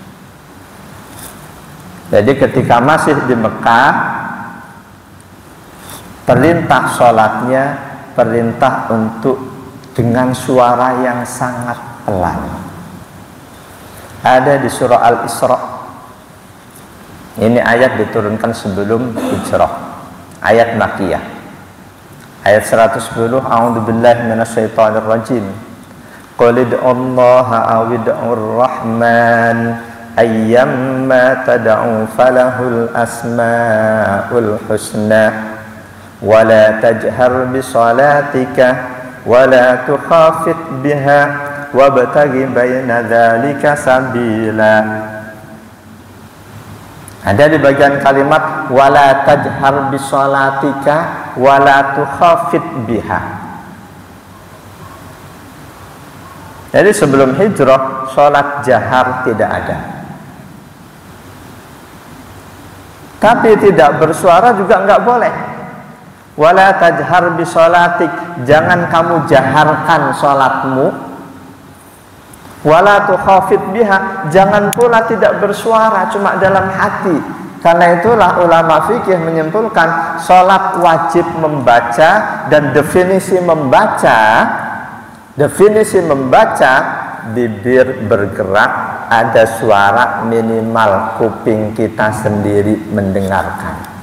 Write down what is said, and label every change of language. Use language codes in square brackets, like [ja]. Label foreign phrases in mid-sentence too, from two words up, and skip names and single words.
[id] Jadi ketika masih di Mekah, perintah sholatnya perintah untuk dengan suara yang sangat pelan. Ada di surah Al-Isra. Ini ayat diturunkan sebelum hijrah, ayat Makkiyah, ayat 110. [ar] أعوذ بالله من الشيطان الرجيم قل ادعوا الله أو ادعوا الرحمن أيا ما تدعوا فله الأسماء الحسنى ولا تجهر بصلاتك ولا تخافت بها وابتغ بين ذلك سبيلا. [id] Ada di bagian kalimat [ar] ولا تجهر بصلاتك ولا تخافت بها. [id] Jadi sebelum hijrah sholat jahar tidak ada. Tapi tidak bersuara juga enggak boleh. [ar] ولا تجهر بصلاتك, [id] jangan kamu jaharkan sholatmu. [ar] ولا تخافت بها, [id] jangan pula tidak bersuara cuma dalam hati. Karena itulah ulama fikih menyimpulkan sholat wajib membaca, dan definisi membaca bibir bergerak, ada suara, minimal kuping kita sendiri mendengarkan.